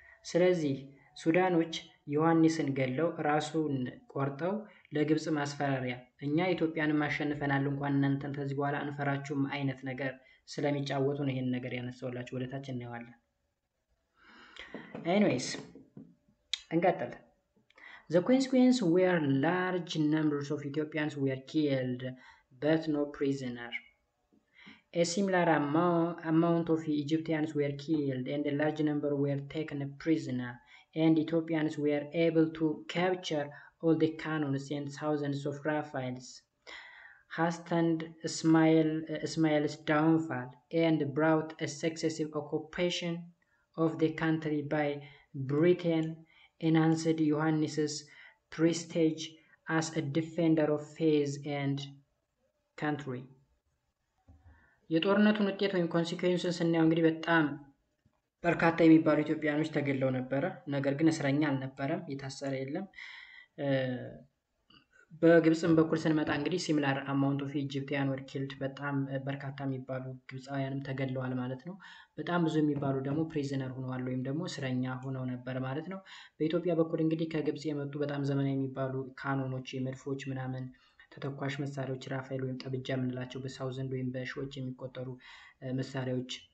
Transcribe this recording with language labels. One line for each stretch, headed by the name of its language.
Amharic: ስለዚህ ሱዳኖች ዮሐንስን ገለው ራሱን ቆርጠው ለግብጽ ማስፈራሪያ እኛ ኢትዮጵያንም አሸንፈናል እንኳን እናንተን ከዚህ በኋላ አንፈራችሁም አይነት ነገር ስለሚጫወቱ ነው ይሄን ነገር ያነሳውላችሁ። ወደታች እናየዋለን። ኤኒዌይስ እንቀጥል።
English: The consequences were large numbers of Ethiopians were killed but no prisoner. A similar amount of Egyptians were killed and a large number were taken prisoner, and Ethiopians were able to capture all the cannons and thousands of rifles, hastened Ismail's downfall, and brought a successive occupation of the country by Britain, enhanced Johannes's prestige as a defender of faith and country.
Amharic: የጦርነቱን ውጤት ወይም ኮንሲኩዌንሱን ስናየው እንግዲህ በጣም በርካታ የሚባሉ ኢትዮጵያኖች ተገለው ነበረ። ነገር ግን እስረኛ አልነበረም፣ የታሰረ የለም። በግብጽም በኩል ስንመጣ እንግዲህ
English: ሲሚላር አማውንት ኦፍ ኢጂፕቲያን ወር ኪልድ፣
Amharic: በጣም በርካታ የሚባሉ ግብጻውያንም ተገለዋል ማለት ነው። በጣም ብዙ የሚባሉ ደግሞ ፕሪዝነር ሆነዋል ወይም ደግሞ እስረኛ ሆነው ነበር ማለት ነው። በኢትዮጵያ በኩል እንግዲህ ከግብጽ የመጡ በጣም ዘመናዊ የሚባሉ ካኖኖች፣ መድፎች ምናምን ተተኳሽ መሳሪያዎች ራፋኤል ወይም ጠብጃ የምንላቸው በሳውዘንድ ወይም በሺዎች የሚቆጠሩ መሳሪያዎች